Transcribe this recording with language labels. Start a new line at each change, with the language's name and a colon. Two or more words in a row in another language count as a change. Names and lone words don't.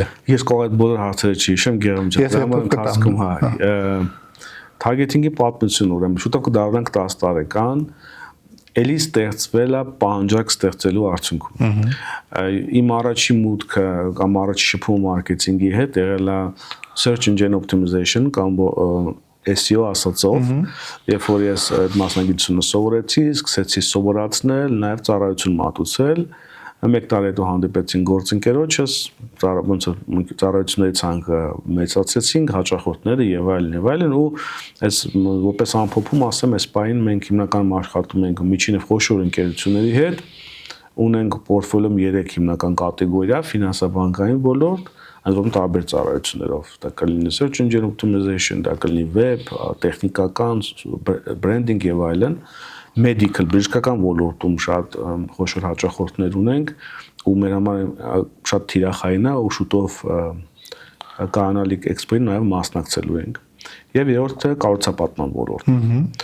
Armenian: Ես կարող այդ բոլոր հարցերը չհիշեմ, Գերամ ջան, ընթացքում հա։ Targeting-ի պատմություն ուրեմն շուտով կդառնանք 10 տարեկան, էլի ստեղծվել է պահանջարկ ստեղծելու արդյունքում։ Իմ առաջի մուտքը կամ առաջի շփումը մարքեթինգի հետ եղել է
English: search engine optimization
Armenian: կամ SEO ասածով, երբ որ ես այդ մասնագիտությունը սովորեցի, սկսեցի սովորացնել, նաև ծառայություն մատուցել, մեկ տարի հետո հանդիպեցին գործընկերոջս, ոնց որ ծառայությունների ցանկը մեծացրեցինք, հաճախորդները եւ այլն ու այս որպես ամփոփում ասեմ, այս պահին մենք հիմնականում աշխատում ենք միջին եւ խոշոր ընկերությունների հետ, ունենք պորտֆոլիոյում 3 հիմնական կատեգորիա՝ ֆինանսա-բանկային ոլորտ, այնպես տարբեր ծառայություններով, դա կլինի
English: search engine optimization,
Armenian: դա կլինի web, տեխնիկական, branding եւ այլն, medical, բժշկական ոլորտում շատ խոշոր հաճախորդներ ունենք ու մեր համար շատ թիրախային է ու շուտով կանալիք էքսպոյին նաև մասնակցելու ենք։ Եվ երրորդը կառուցապատման ոլորտը։